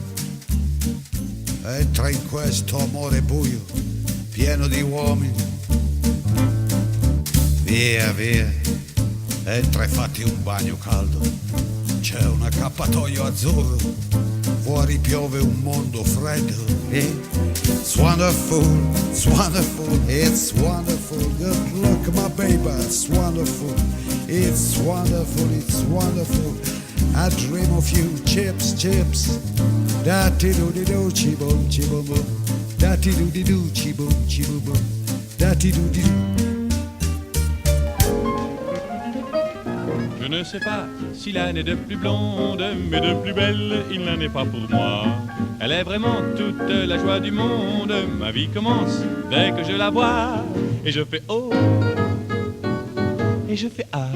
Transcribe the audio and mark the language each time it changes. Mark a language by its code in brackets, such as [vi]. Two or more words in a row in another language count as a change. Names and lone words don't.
[it] Entra in questo amore buio, pieno di uomini. Via, via, entra e fatti un bagno caldo. C'è un accappatoio azzurro, fuori piove un mondo freddo. [en] It's wonderful, it's wonderful, it's wonderful. Good luck, my baby, it's wonderful, it's wonderful, it's wonderful. I dream of you. Chips, chips. Da-ti-do-di-do, chi-boom, chi-boom-boom. Da-ti-do-di-do, chi-boom, chi-boom-boom. Da-ti-do-di-do. [fr] Je ne sais pas s'il en est de plus blonde, mais de plus belle, il n'en est pas pour moi. Elle est vraiment toute la joie du monde. Ma vie commence dès que je la vois. Et je fais oh, et je fais ah.